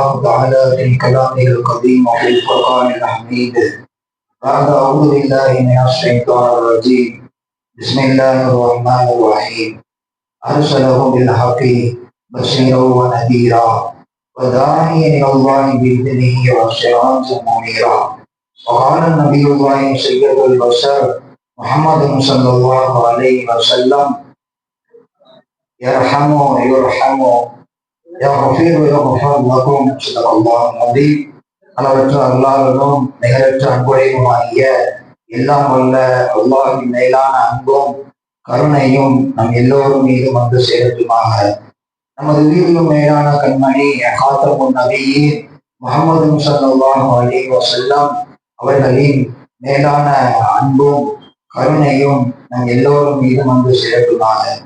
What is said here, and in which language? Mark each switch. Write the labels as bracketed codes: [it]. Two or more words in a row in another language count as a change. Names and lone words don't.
[ar] تعالى في كلامه القديم وفي الفرقان الحميد بعد أعوذ بالله من الشيطان الرجيم بسم الله الرحمن الرحيم أرسله بالحق بشيرا ونذيرا وداعيا إلى الله بإذنه وسراجا منيرا وقال النبي الله سيد البشر محمد صلى الله عليه وسلم يرحم يغفر يغفر لكم صدق الله العظيم [ta] அளவற்ற அல்லாஹ்வும் நிகரற்ற அன்புடையவுமாகிய எல்லாம் வல்ல அல்லாஹ்வின் மேலான அன்பும் கருணையும் நம் எல்லோரும் மீது வந்து சேரட்டுமாக. நமது உயிரிலும் மேலான கண்மணி [ar] خاتم النبيين [ta] முஹம்மது [ar] صلى الله عليه وسلم [ta] அவர்களின் மேலான அன்பும் கருணையும் நம் எல்லோரும் மீது வந்து சேரட்டுமாக.